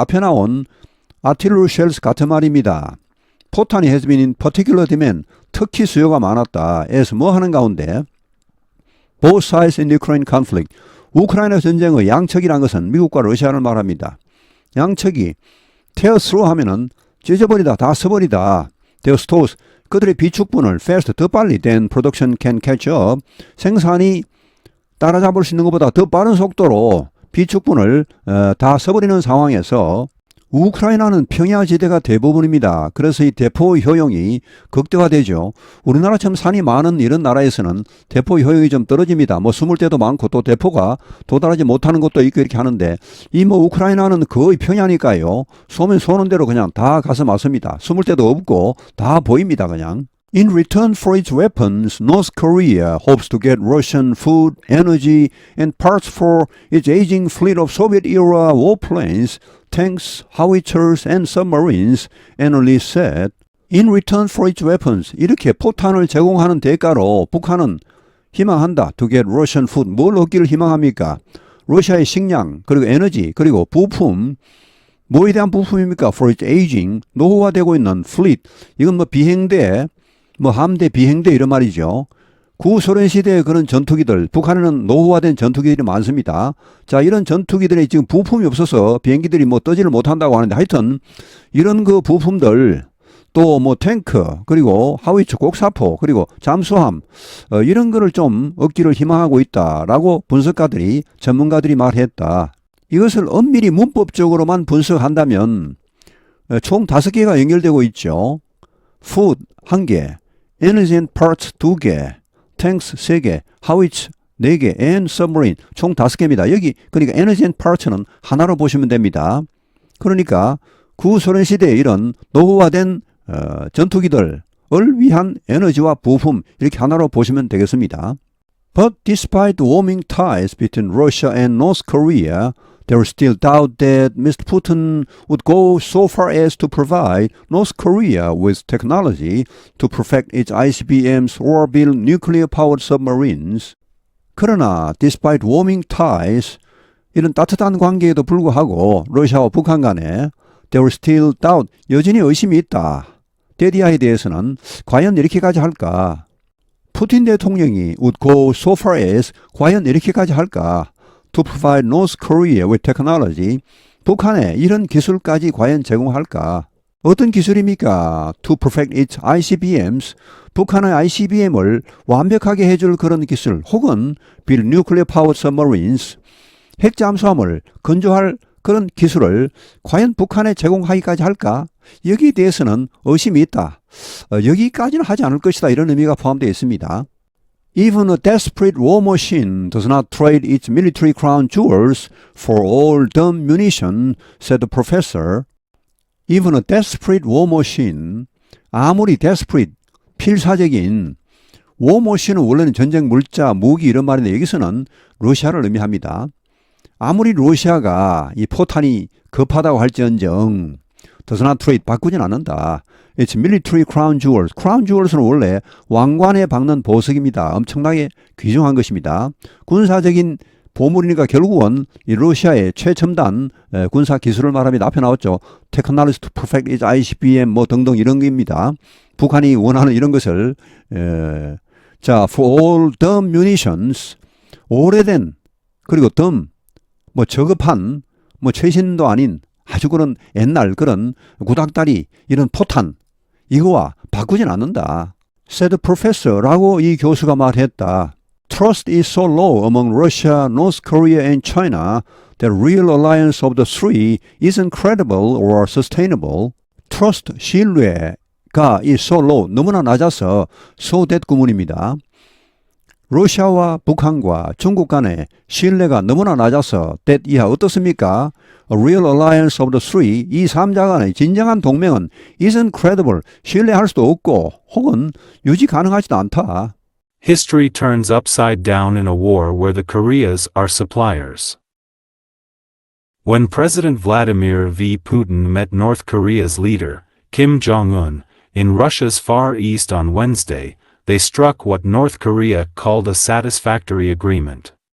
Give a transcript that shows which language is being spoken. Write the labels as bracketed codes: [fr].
[ko] 앞에 나온 artillery shells 같은 말입니다. 포탄이 [en] has been in particular demand, [ko] 특히 수요가 많았다. as 뭐 하는 가운데 [en] both sides in the Ukraine conflict, [ko] 우크라이나 전쟁의 양측이란 것은 미국과 러시아를 말합니다. 양측이 [en] tear through [ko] 하면은 찢어버리다, 다 써버리다. [en] their stores, [ko] 그들의 비축분을 [en] fast, [ko] 더 빨리 [en] than production can catch up, [ko] 생산이 따라잡을 수 있는 것보다 더 빠른 속도로 비축분을 다 써버리는 상황에서 우크라이나는 평야지대가 대부분입니다. 그래서 이 대포 효용이 극대화되죠. 우리나라처럼 산이 많은 이런 나라에서는 대포 효용이 좀 떨어집니다. 뭐 숨을 때도 많고 또 대포가 도달하지 못하는 것도 있고 이렇게 하는데 이 뭐 우크라이나는 거의 평야니까요. 쏘면 쏘는 대로 그냥 다 가서 맞습니다. 숨을 때도 없고 다 보입니다. 그냥. [en] In return for its weapons, North Korea hopes to get Russian food, energy, and parts for its aging fleet of Soviet-era warplanes, tanks, howitzers, and submarines, analysts said. In return for its weapons, [ko] 이렇게 포탄을 제공하는 대가로 북한은 희망한다. [en] To get Russian food, [ko] 뭘 얻기를 희망합니까? 러시아의 식량, 그리고 에너지, 그리고 부품, 뭐에 대한 부품입니까? [en] For its aging, [ko] 노후화되고 있는 fleet, 이건 뭐 비행대, 뭐 함대, 비행대 이런 말이죠. 구소련 시대의 그런 전투기들, 북한에는 노후화된 전투기들이 많습니다. 자, 이런 전투기들이 지금 부품이 없어서 비행기들이 뭐 떠지를 못한다고 하는데 하여튼 이런 그 부품들 또 뭐 탱크 그리고 하위처 곡사포 그리고 잠수함 이런 거를 좀 얻기를 희망하고 있다라고 분석가들이 전문가들이 말했다. 이것을 엄밀히 문법적으로만 분석한다면 총 5개가 연결되고 있죠. food 1개, energy and parts 2개, tanks 3개, howitzer 4개, and submarine 총 5개입니다. 여기 그러니까 energy and parts는 하나로 보시면 됩니다. 그러니까 구소련 시대에 이런 노후화된 전투기들을 위한 에너지와 부품 이렇게 하나로 보시면 되겠습니다. [en] But despite warming ties between Russia and North Korea, there is still doubt that Mr. Putin would go so far as to provide North Korea with technology to perfect its ICBMs or build nuclear-powered submarines. [ko] 그러나 [en] despite warming ties, [ko] 이런 따뜻한 관계에도 불구하고 러시아와 북한 간에 [en] there is still doubt, [ko] 여전히 의심이 있다. 데디아에 대해서는 과연 이렇게까지 할까? 푸틴 대통령이 [en] would go so far as, [ko] 과연 이렇게까지 할까? [en] To provide North Korea with technology, [ko] 북한에 이런 기술까지 과연 제공할까? 어떤 기술입니까? [en] To perfect its ICBMs, [ko] 북한의 ICBM을 완벽하게 해줄 그런 기술, 혹은 [en] build nuclear powered submarines, [ko] 핵 잠수함을 건조할 그런 기술을 과연 북한에 제공하기까지 할까? 여기에 대해서는 의심이 있다. 여기까지는 하지 않을 것이다. 이런 의미가 포함되어 있습니다. [en] Even a desperate war machine does not trade its military crown jewels for all dumb munition, said the professor. Even a desperate war machine, [ko] 아무리 desperate, 필사적인 war machine은 원래는 전쟁 물자, 무기 이런 말인데 여기서는 러시아를 의미합니다. 아무리 러시아가 이 포탄이 급하다고 할지언정 [en] does not trade, [ko] 바꾸진 않는다. [en] It's military crown jewels. [ko] crown jewels는 원래 왕관에 박는 보석입니다. 엄청나게 귀중한 것입니다. 군사적인 보물이니까 결국은 이 러시아의 최첨단 군사 기술을 말합니다. 앞에 나왔죠. [en] Technology to perfect its ICBM [ko] 뭐 등등 이런 겁니다. 북한이 원하는 이런 것을 자, [en] for all dumb munitions, [ko] 오래된 그리고 dumb 뭐 저급한 뭐 최신도 아닌 아주 그런 옛날 그런 구닥다리 이런 포탄 이거와 바꾸진 않는다. [en] said professor [ko] 라고 이 교수가 말했다. [en] Trust is so low among Russia, North Korea and China that real alliance of the three isn't credible or sustainable. [ko] Trust, 신뢰가 [en] is so low, [ko] 너무나 낮아서 so that 구문입니다. 러시아와 북한과 중국 간의 신뢰가 너무나 낮아서 that 이하 어떻습니까? [en] A real alliance of the three, [ko] 이 3자 간의 진정한 동맹은 [en] isn't credible, [ko] 신뢰할 수도 없고 혹은 유지 가능하지도 않다. [en] History turns upside down in a war where the Koreas are suppliers. When President Vladimir V. Putin met North Korea's leader, Kim Jong-un, in Russia's Far East on Wednesday, they struck what North Korea called a satisfactory agreement.